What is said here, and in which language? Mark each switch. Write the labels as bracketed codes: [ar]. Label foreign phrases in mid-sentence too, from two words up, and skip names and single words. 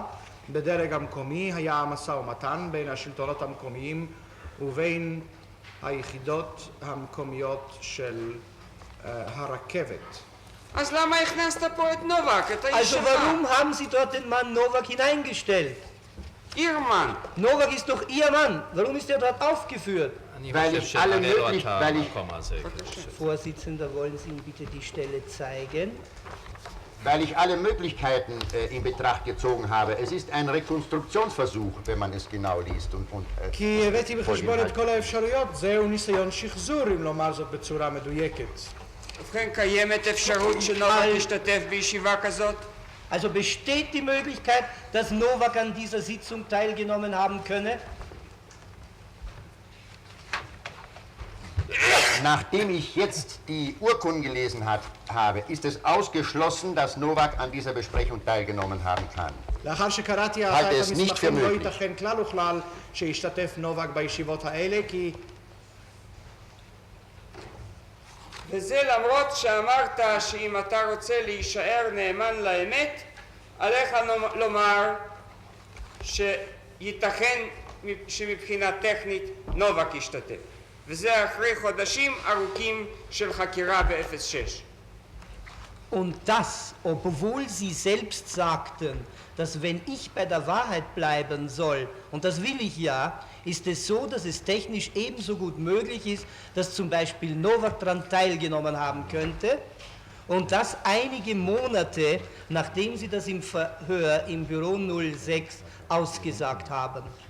[he] בדרג המקומי היה המשא ומתן בין השלטונות המקומיים ובין היחידות המקומיות של הרכבת. אז למה הכנסת פה את נובק, את also הישיבה? [de] warum haben Sie dort den Mann Novak hineingestellt? Ihr Mann. Novak ist doch Ihr Mann. Warum ist er dort aufgeführt? Weil ich alle möglich, weil ich Vorsitzender, wollen Sie ihm bitte die Stelle zeigen? Weil ich alle Möglichkeiten in Betracht gezogen habe. Es ist ein Rekonstruktionsversuch, wenn man es genau liest. [he] כי הבאתי בחשבון את כל האפשרויות, זהו ניסיון שחזור, אם לומר זאת בצורה מדויקת. ובכן, קיימת אפשרות שנובק ישתתף בישיבה כזאת? [de] Also besteht die Möglichkeit, dass Novak an dieser Sitzung teilgenommen haben könne? Nachdem ich jetzt die Urkunden gelesen habe, ist es ausgeschlossen, dass Novak an dieser Besprechung teilgenommen haben kann. [he] לאחר שקראתי את המסמכים לא ייתכן כלל וכלל שישתתף נובק בישיבות האלה, כי וזה למרות שאמרת שאם אתה רוצה להישאר נאמן לאמת, עליך לומר שייתכן שמבחינה טכנית נובק ישתתף. וזה אחרי חודשים ארוכים של חקירה ב-06. [de] Und das, obwohl Sie selbst sagten, dass wenn ich bei der Wahrheit bleiben soll, und das will ich ja, ist es so, dass es technisch ebenso gut möglich ist, dass zum Beispiel Novak daran teilgenommen haben könnte, und das einige Monate, nachdem Sie das im Verhör im Büro 06 ausgesagt haben.